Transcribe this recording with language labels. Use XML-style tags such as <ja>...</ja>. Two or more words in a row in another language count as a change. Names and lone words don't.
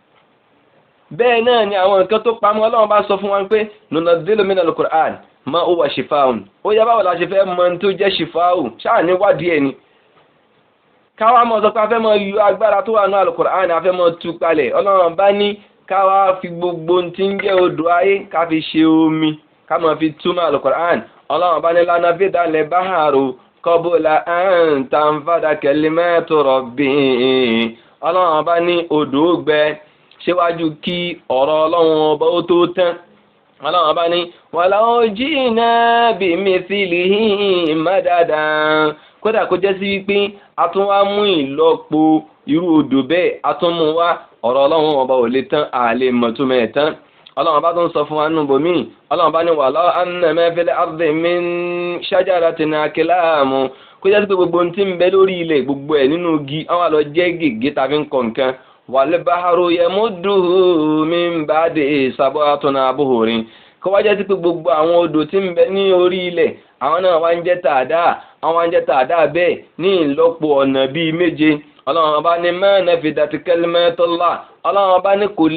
<yo>bẹ́ẹ̀ náà ni àwọn nǹkan tó pamọ́ ọlọ́run bá sọ fún wa pé</yo> <ar>وننزل من القرآن ما هو شفاء</ar> <yo>ó yẹ báwo la ṣe fẹ́ mọ tó jẹ́ shifaa'u ṣáà ní wádìí ẹ̀ ni káwá mọ̀ sọ pé a fẹ́ mọ yọ agbára tó wà ní Al-Qur'an a fẹ́ mọ tú palẹ̀ ọlọ́run bá ní káwá fi gbogbo tí ń jẹ́ odò ayé ká fi ṣe omi ká mọ̀ fi túmọ̀ Al-Qur'an ọlọ́run bá ní</yo> <ar>لنفد البحر قبل أن تنفد كلمات ربي</ar> <yo>ọlọ́run bá ní odò gbẹ síwájú kí ọ̀rọ̀ ọlọ́run ọba ó tó tán ọlọ́run bá ní</yo> <ar>ولو جئنا بمثله مددا</ar> <yo>kódà kó jẹ́ sí wípé a tún wá mú ìlọ́po irú odò bẹ́ẹ̀ a tún mú wá ọ̀rọ̀ ọlọ́run ọba ò lè tán àlè mọ̀túnmọ̀ ẹ̀ tán ọlọ́run bá tún sọ fún wa nínú bòmí ọlọ́run bá ní</yo> <ar>ولو أن ما في الأرض من شجرة أقلام</ar> <yo>kó jẹ́ sí pé gbogbo ohun tí ń bẹ lórí ilẹ̀ gbogbo ẹ̀ nínú igi àwọn àlọ́ jẹ́ gègé tàbí nǹkan nǹkan</yo> <ar>والبحر يمده من بعده سبعة أبحر</ar> <yo>kó wá jẹ́ sí pé gbogbo àwọn odò tí ń bẹ ní orí ilẹ̀ àwọn náà wá ń jẹ́ tàdá àwọn wá ń jẹ́ tàdá bẹ́ẹ̀ ní ìlọ́po ọ̀nà bíi méje ọlọ́run ọba ní</yo> <ar>ما نفدت كلمات الله</ar> <yo>ọlọ́run ọba ní kò</yo>